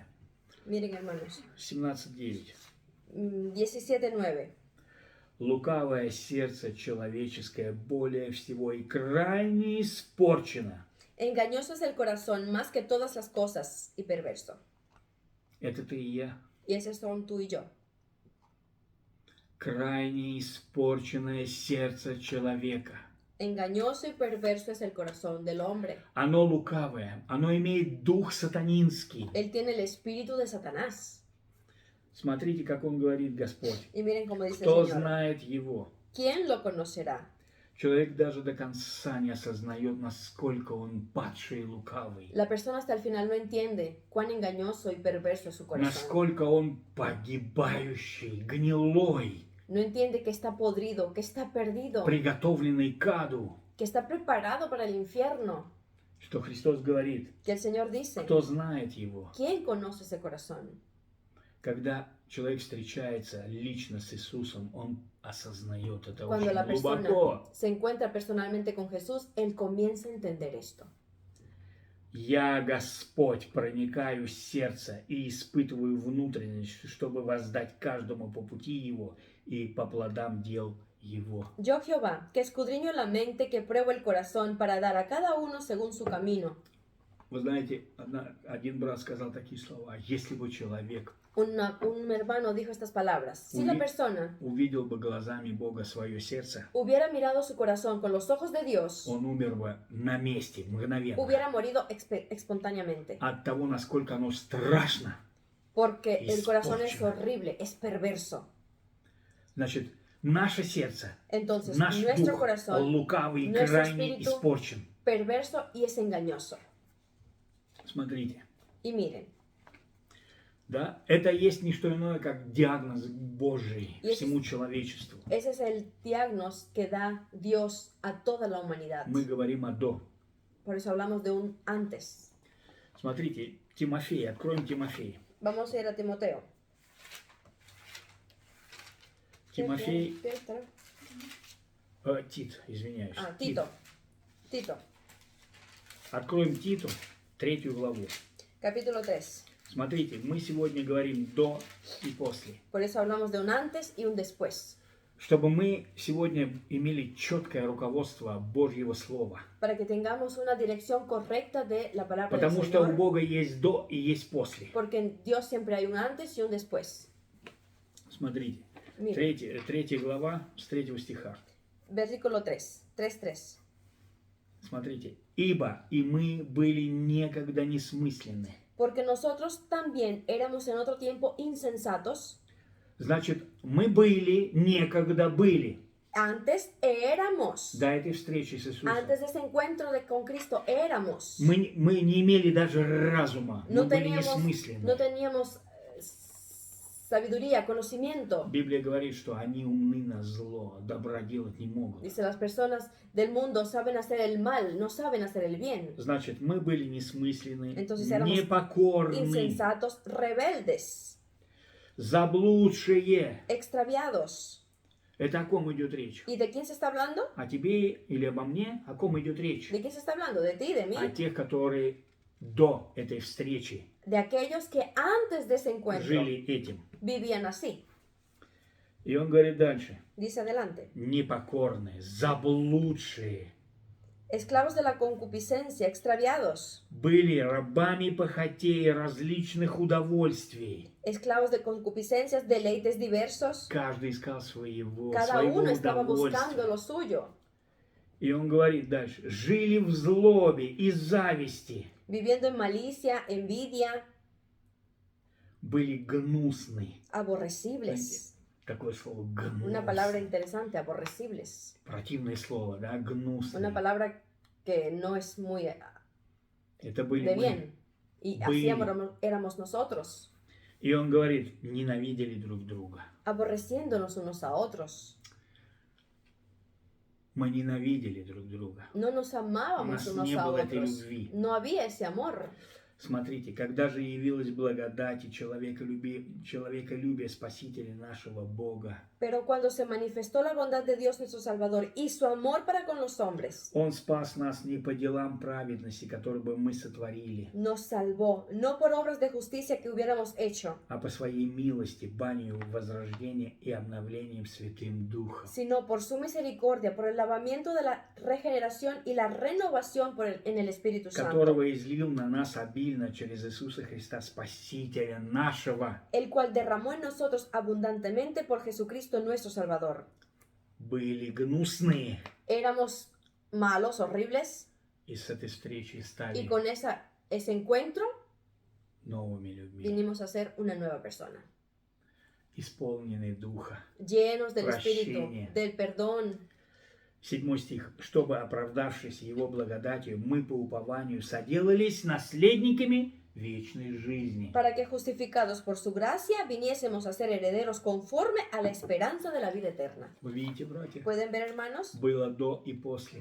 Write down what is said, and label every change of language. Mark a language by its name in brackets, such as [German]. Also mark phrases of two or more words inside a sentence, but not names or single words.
[Spanish] Miren, hermanos, 17:9. 17:9. [Russian] Лукавое сердце человеческое более всего и крайне испорчено. [Spanish] Engañoso es el corazón más que todas las cosas y perverso. [Russian] Это ты и я. [Spanish] Y esos son tú y yo. [Russian] Крайне испорченное сердце человека. [Spanish] Engañoso y perverso es el corazón del hombre. [Russian] Оно лукавое, оно имеет дух сатанинский. [Spanish] Él tiene el espíritu de Satanás. [Russian] Смотрите, как он говорит Господь. [Spanish] Y miren cómo dice [Russian] Кто [Spanish] el Señor. [Russian] знает его? [Spanish] ¿Quién lo conocerá? [Russian] Человек даже до конца не осознает, насколько он падший и лукавый. [Spanish] La persona hasta el final no entiende cuán engañoso y perverso es su corazón. [Russian] Насколько он погибающий, гнилой, [Spanish] No entiende que está podrido, que está perdido, [Russian] приготовленный к аду. [Spanish] que está preparado para el infierno. [Russian] Что Христос говорит, [Spanish] Que el Señor dice, [Russian] кто знает его. [Spanish] ¿quién conoce ese corazón? [Russian] Когда человек встречается лично с Иисусом, он осознает это [Spanish] Cuando [Russian] очень [Spanish] la persona [Russian] глубоко. [Spanish] se encuentra personalmente con Jesús, él comienza a entender esto. [Russian] Я, Господь, проникаю в сердце и испытываю внутренность, чтобы воздать каждому по пути его и по плодам дел его. [Spanish] Yo Jehová, que escudriño la mente, que pruebo el corazón para dar a cada uno según su camino. [Russian] Вы знаете, один брат сказал такие слова: если бы человек [Spanish] Un hermano dijo estas palabras. Si la persona [Russian] увидел бы глазами Бога свое сердце, [Spanish] hubiera mirado su corazón con los ojos de Dios, [Russian] он умер бы на месте, мгновенно. [Spanish] hubiera morido espontáneamente. [Russian] От того, насколько оно страшно. [Spanish] Porque el corazón es horrible, es perverso. [Russian] Значит, наше сердце, [Spanish] Entonces, [Russian] наш [Spanish] nuestro [Russian] дух [Spanish] corazón, [Russian] лукавый и [Spanish] nuestro [Russian] крайне [Spanish] espíritu [Russian] испорчен. [Spanish] perverso y es engañoso. [Russian] Смотрите, [Spanish] Y miren, [Russian] да, это есть не что иное, как диагноз Божий [Spanish] Y ese [Russian] всему человечеству. [Spanish] ese es el diagnóstico que da Dios a toda la humanidad. [Russian] Мы говорим о до. [Spanish] Por eso hablamos de un antes. [Russian] Смотрите, Тимофей, откроем Тимофей. [Spanish] Vamos a ir a Timoteo. [Russian] Тимофей, Тит, извиняюсь. [Spanish] Tito. Tito, [Russian] Откроем Титу, 3 главу. [Spanish] capítulo 3. [Russian] Смотрите, мы сегодня говорим до и после. [Spanish] Por eso hablamos de un antes y un después. [Russian] Чтобы мы сегодня имели четкое руководство Божьего Слова. [Spanish] Para que tengamos una dirección correcta de la palabra del [Russian] Потому что у [Spanish] Señor. [Russian] Бога есть до и есть после. [Spanish] Porque en Dios siempre hay un antes y un después. [Russian] Смотрите, [Spanish] Mira, [Russian] 3 глава с 3 стиха. [Spanish] versículo 3. 3.3. [Russian] Смотрите. «Ибо и мы были некогда несмысленны». [Spanish] Porque nosotros también éramos en otro tiempo insensatos. [Russian] Значит, мы были, некогда были. [Spanish] Antes éramos. [Russian] До этой встречи с Иисусом. [Spanish] Antes de ese encuentro con Cristo éramos. [Russian] Мы не имели даже разума. Мы были несмысленны. [Spanish] No teníamos sabiduría, conocimiento. [Russian] Библия говорит, что они умны на зло, добра делать не могут. [Spanish] Dice, las personas del mundo saben hacer el mal, no saben hacer el bien. [Russian] Значит, мы были несмысленны, [Spanish] Entonces éramos [Russian] непокорны, [Spanish] insensatos, rebeldes, [Russian] заблудшие. [Spanish] extraviados. [Russian] Это о ком идет речь? [Spanish] ¿Y de quién se está hablando? [Russian] О тебе или обо мне? О ком идет речь? [Spanish] ¿De quién se está hablando? ¿De ti, de mí? [Russian] О тех, которые до этой встречи [Spanish] De aquellos que antes de ese encuentro [Russian] жили этим. [Spanish] vivían así. [Russian] И он говорит дальше. [Spanish] Dice adelante. [Russian] Непокорные, заблудшие. [Spanish] Esclavos de la concupiscencia, extraviados. [Russian] Были рабами похотей различных удовольствий. [Spanish] Esclavos de concupiscencias, deleites diversos. [Russian] Каждый искал своего [Spanish] Cada uno estaba [Russian] удовольствия. [Spanish] buscando lo suyo. [Russian] И он говорит дальше. Жили в злобе и зависти. [Spanish] Viviendo en malicia, envidia, [Russian] Были гнусны. [Spanish] aborrecibles. [Russian] Такое слово гнус. [Spanish] Una palabra interesante, aborrecibles. [Russian] Противное слово, да, гнусный. [Spanish] Una palabra que no es muy [Russian] Это были [Spanish] de [Russian] мы. [Spanish] bien. Y así éramos nosotros, [Russian] И он говорит, ненавидели друг друга. [Spanish] aborreciéndonos unos a otros. [Russian] Мы ненавидели друг друга. [Spanish] No nos amábamos [Russian] У нас [Spanish] unos [Russian] не [Spanish] a [Russian] было этой [Spanish] otros. [Russian] любви. [Spanish] No había ese amor. [Russian] Смотрите, когда же явилась благодать и человеколюбие Спасителя нашего Бога, [Spanish] Pero cuando se manifestó la bondad de Dios nuestro Salvador y su amor para con los hombres, [Russian] Он спас нас не по делам праведности, которые бы мы сотворили, [Spanish] nos salvó, no por obras de justicia que hubiéramos hecho, [Russian] а по своей милости, банию возрождения и обновлением Святым Духом, [Spanish] sino por su misericordia, por el lavamiento de la regeneración y la renovación en el Espíritu Santo, [Russian] которого излил на нас обильно через Иисуса Христа, Спасителя нашего. [Spanish] el cual derramó en nosotros abundantemente por Jesucristo nuestro Salvador. [Russian] Были гнусные. [Spanish] Éramos malos, horribles, [Russian] И с этой встречи [Spanish] y [Russian] стали [Spanish] con ese encuentro [Russian] новыми людьми, [Spanish] vinimos a ser una nueva persona, [Russian] исполненные Духа. [Spanish] llenos del [Russian] Прощение. [Spanish] Espíritu, del perdón, [Russian] 7 стих. «Чтобы, оправдавшись Его благодатью, мы по упованию соделались наследниками вечной жизни». [Spanish] Para que justificados por su gracia viniésemos a ser herederos conforme a la esperanza de la vida eterna. [Russian] Вы видите, братья? [Spanish] ¿Pueden ver, hermanos? [Russian] Было до и после.